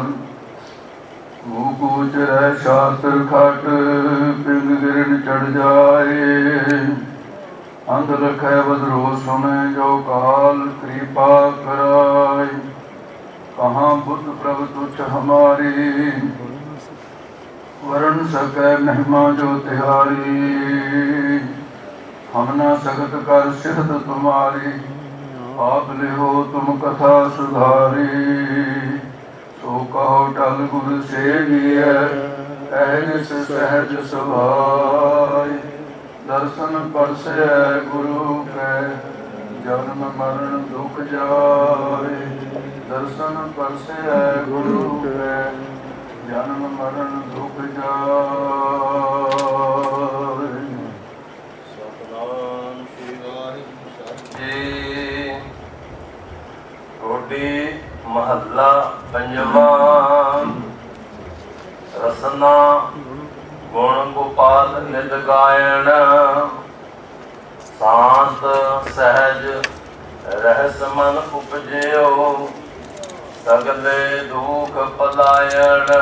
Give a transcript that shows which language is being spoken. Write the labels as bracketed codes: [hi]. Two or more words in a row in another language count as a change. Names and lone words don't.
[bra] मूक उचरै शास्त्र खट पिंग गिरन चढ़ जाए अंध लखै बदरो सुणै जो काल किरपा कराए। कहां बुद्ध प्रभ तुच्छ हमारी वरण सकै महिमा जो तिहारी। हम न सकत कर सिद्ध तुम्हारी आप लिहो तुम कथा सुधारी। [pa] ਸੋ ਕਹੋ ਟਲ ਗੁਰ ਸੇਵੀਅ ਐਸ ਸਹਜ ਸੁਭਾਇ। ਦਰਸ਼ਨ ਪਰਸੈ ਗੁਰੂ ਕੈ ਜਨਮ ਮਰਣ ਦੁਖ ਜਾਇ। ਦਰਸ਼ਨ ਪਰਸੈ ਗੁਰੂ ਕੈ ਜਨਮ ਮਰਣ ਦੁਖ ਜਾਇ। ਸਤਨਾਮ ਸ੍ਰੀ ਵਾਹਿਗੁਰੂ ਸਾਹਿਬ ਜੀ। ਟੋਡੀ ਮਹੱਲਾ ਪੰਜਵਾਂ। ਰਸਨਾ ਗੁਣ ਗੋਪਾਲ ਨਿਤ ਗਾਇਣ ਸ਼ਾਂਤ ਸਹਿਜ ਰਹਿਸ ਮਨ ਉਪਜਿਓ ਸਗਲੇ ਦੁਖ ਪਲਾਇਣ।